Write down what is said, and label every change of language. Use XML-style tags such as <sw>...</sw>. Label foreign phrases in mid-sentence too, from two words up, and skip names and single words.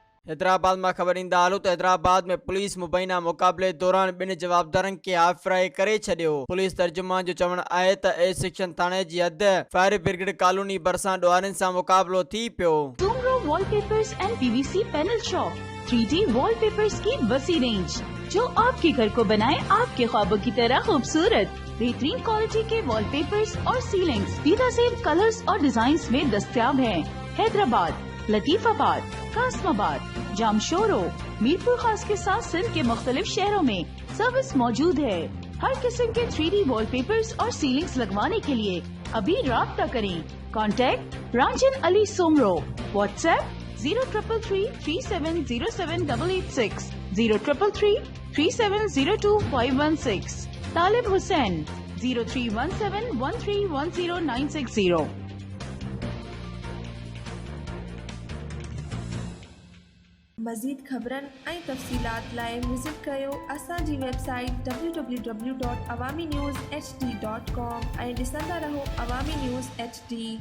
<ur>حیدرآباد میں خبر</ur> <sd>ईंदा हालूं त हैदराबाद में पुलिस मुबैना मुक़ाबले दौरान ॿिनि जवाबदारनि खे आफराए करे छॾियो। पुलिस तर्जुमान जो चवणु आहे त ए सेक्शन थाणे जी हद फायर ब्रिगेड कॉलोनी भरिसां ॾुआरनि सां मुक़ाबलो थी पियो।</sd> <ur>Sumro Wallpapers and PVC Panel Shop 3D Wallpapers کی وسیع رینج جو آپ کے گھر کو بنائے آپ کے خوابوں کی طرح خوبصورت. بہترین کوالٹی کے وال پیپرز اور سیلنگز بہترین کلرز اور ڈیزائنز میں دستیاب ہیں. حیدرآباد، لطیف آباد، قاسم آباد، جامشورو، میرپور خاص کے ساتھ سندھ کے مختلف شہروں میں سروس موجود ہے. ہر قسم کے 3D وال پیپرز اور سیلنگز لگوانے کے لیے ابھی رابطہ کریں. कॉन्टैक्ट रांजन अली सोमरो। व्हाट्सएप 0333370786 03333702 तालिब हुसैन 0317131096।</ur> <sd>मज़ीद ख़बरनि ऐं तफ़सीलात लाइ विज़िट कयो असांजी वेबसाइट www.awamiNewsHD.com ऐं ॾिसंदा रहो अवामी न्यूज़ HD।</sd>